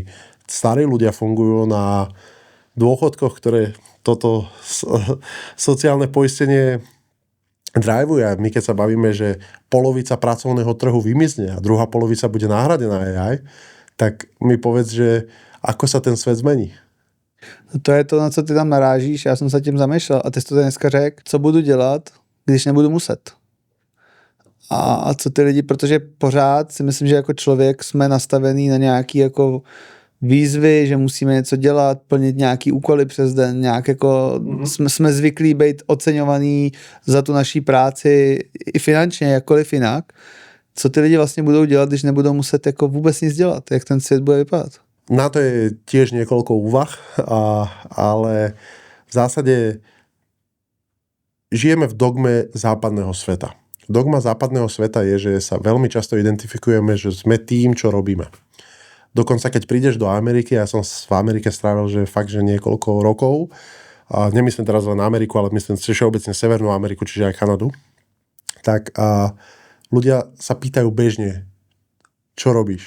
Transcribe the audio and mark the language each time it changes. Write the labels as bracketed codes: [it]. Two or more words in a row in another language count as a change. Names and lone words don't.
[sk] Starí ľudia fungujú na dôchodkoch, ktoré toto sociálne poistenie drivuje. A my keď sa bavíme, že polovica pracovného trhu vymizne a druhá polovica bude náhradená AI, tak mi povedz, že ako sa ten svet zmení. [cs] To je to, na co ty tam narážíš, já jsem se tím zamýšlel a ty jsi to dneska řekl, co budu dělat, když nebudu muset. A co ty lidi, protože pořád si myslím, že jako člověk jsme nastavený na nějaký jako výzvy, že musíme něco dělat, plnit nějaký úkoly přes den, nějak jako jsme zvyklí být oceňovaný za tu naší práci i finančně, jakkoliv jinak. Co ty lidi vlastně budou dělat, když nebudou muset jako vůbec nic dělat? Jak ten svět bude vypadat? [sk] Na to je tiež niekoľko úvah, ale v zásade žijeme v dogme západného sveta. Dogma západného sveta je, že sa veľmi často identifikujeme, že sme tým, čo robíme. Dokonca keď prídeš do Ameriky, ja som v Amerike strávil, že fakt, že niekoľko rokov, a nemyslím teraz len Ameriku, ale myslím všeobecne Severnú Ameriku, čiže aj Kanadu, tak ľudia sa pýtajú bežne, čo robíš?